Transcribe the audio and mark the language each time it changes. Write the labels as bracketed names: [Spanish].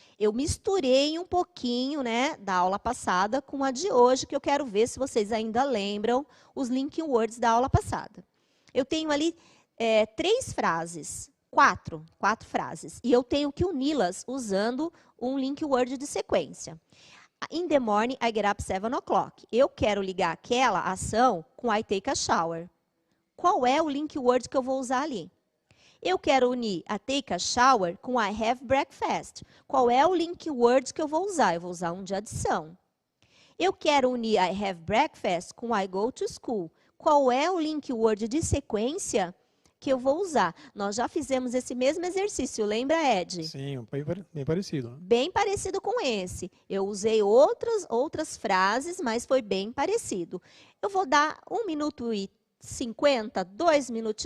[Portuguese] Eu misturei um pouquinho, né, da aula passada com a de hoje, que eu quero ver se vocês ainda lembram os link words da aula passada. Eu tenho ali 3 frases, quatro frases, e eu tenho que uni-las usando um link word de sequência. [English] In the morning, I get up 7 o'clock. [Portuguese] Eu quero ligar aquela ação com [English] I take a shower. [Portuguese] Qual é o link word que eu vou usar ali? Eu quero unir [English] a take a shower [Portuguese] com [English] I have breakfast. [Portuguese] Qual é o link word que eu vou usar? Eu vou usar um de adição. Eu quero unir [English] I have breakfast [Portuguese] com [English] I go to school. [Portuguese] Qual é o link word de sequência que eu vou usar? Nós já fizemos esse mesmo exercício, lembra, Ed? Sim, bem parecido. Né? Bem parecido com esse. Eu usei outras frases, mas foi bem parecido. Eu vou dar 1 minuto e 50, 2 minutos.